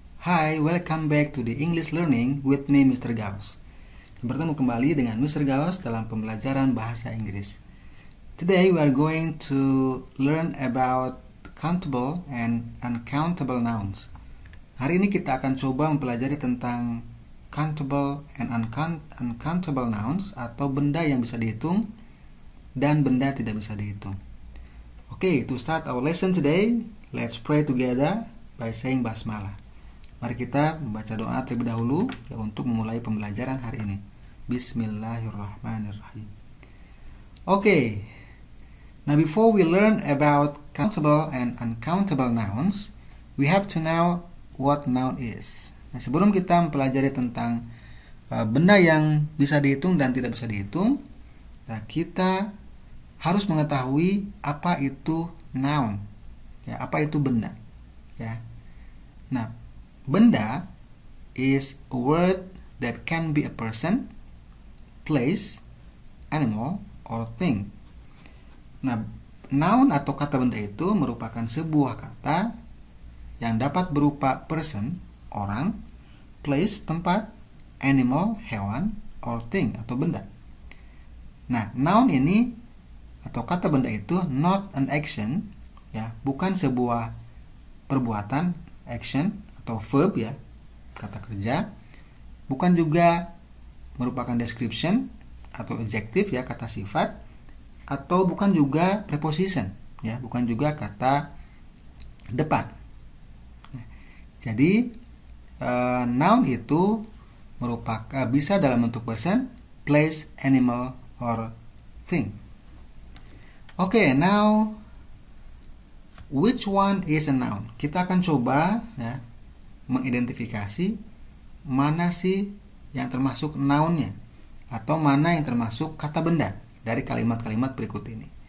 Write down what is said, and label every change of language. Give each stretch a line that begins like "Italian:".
English: Hi, welcome back to the English Learning with me, Mr. Gauss.
Indonesian: Bertemu kembali dengan Mr. Gauss dalam pembelajaran bahasa Inggris.
English: Today we are going to learn about countable and uncountable nouns.
Indonesian: Hari ini kita akan coba mempelajari tentang
English: countable and uncountable nouns,
Indonesian: atau benda yang bisa dihitung dan benda tidak bisa dihitung.
English: Okay, to start our lesson today, let's pray together by saying basmalah.
Indonesian: Mari kita membaca doa terlebih dahulu ya, untuk memulai pembelajaran hari ini.
Arabic: Bismillahirrahmanirrahim.
English: Okay, now before we learn about countable and uncountable nouns, we have to know what noun is.
Indonesian: Nah, sebelum kita mempelajari tentang benda yang bisa dihitung dan tidak bisa dihitung, nah, kita harus mengetahui apa itu noun, ya, apa itu benda, ya. Nah, benda
English: is a word that can be a person, place, animal, or thing.
Indonesian: Nah, noun atau kata benda itu merupakan sebuah kata yang dapat berupa person, orang, place, tempat, animal, hewan, or thing, atau benda. Nah, noun ini atau kata benda itu
English: not an action,
Indonesian: ya, bukan sebuah perbuatan, action atau verb, ya, kata kerja, bukan juga merupakan description atau adjective, ya, kata sifat, atau bukan juga preposition, ya, bukan juga kata depan. Jadi noun itu merupakan bisa dalam bentuk
English: person, place, animal, or thing. Okay, now which one is a noun?
Indonesian: Kita akan coba, ya, mengidentifikasi mana sih yang termasuk nounnya atau mana yang termasuk kata benda dari kalimat-kalimat berikut ini.